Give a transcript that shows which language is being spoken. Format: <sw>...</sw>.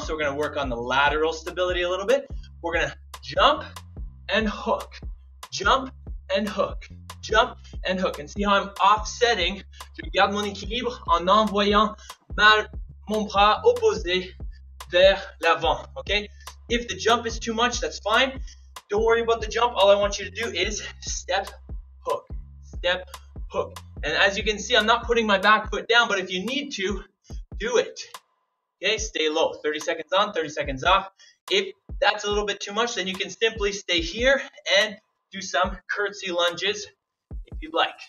<en>So we're going to work on the lateral stability a little bit. We're going to jump and hook. Jump and hook. Jump and hook. And see how I'm offsetting.</en> <fr>Je garde mon équilibre en envoyant mon bras opposé vers l'avant.</fr> <en>Okay? If the jump is too much, that's fine. Don't worry about the jump. All I want you to do is step, hook. Step, hook. And as you can see, I'm not putting my back foot down, but if you need to, do it. Okay, stay low. 30 seconds on, 30 seconds off. If that's a little bit too much, then you can simply stay here and do some curtsy lunges if you'd like.</en>